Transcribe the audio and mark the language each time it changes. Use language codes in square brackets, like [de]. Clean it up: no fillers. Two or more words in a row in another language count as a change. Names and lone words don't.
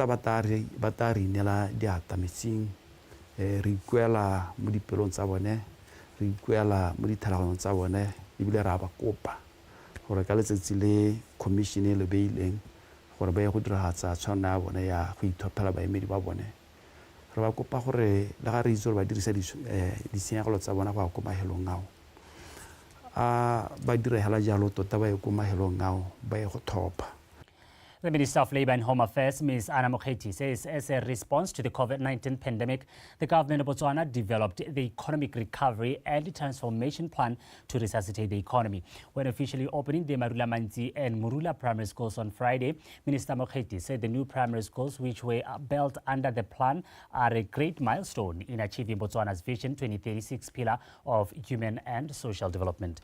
[tn] ba ta re inela diata metsing re ikuela mo dipelong tsa bone re ikuela mo dithalaganyong tsa bone ebile re a ba kopa gore ka letsatsi le commission e le beileng gore ba ye go diragatsa tshwanelo ya bone ya go ithophela baemedi ba bone re ba kopa gore le ga re itse gore ba dirisa ditshenyegelo tsa bona go ya ko mahelong ao ba diragela jalo tota ba ye ko mahelong ao ba ye go thopha. [en] The Minister of Labour and Home Affairs, Ms. Anna Mokheti, says as a response to the COVID-19 pandemic, the government of Botswana developed the Economic Recovery and Transformation Plan to resuscitate the economy. When officially opening the Marula Manzi and Murula primary schools on Friday, Minister Mokheti said the new primary schools, which were built under the plan, are a great milestone in achieving Botswana's Vision 2036 pillar of human and social development.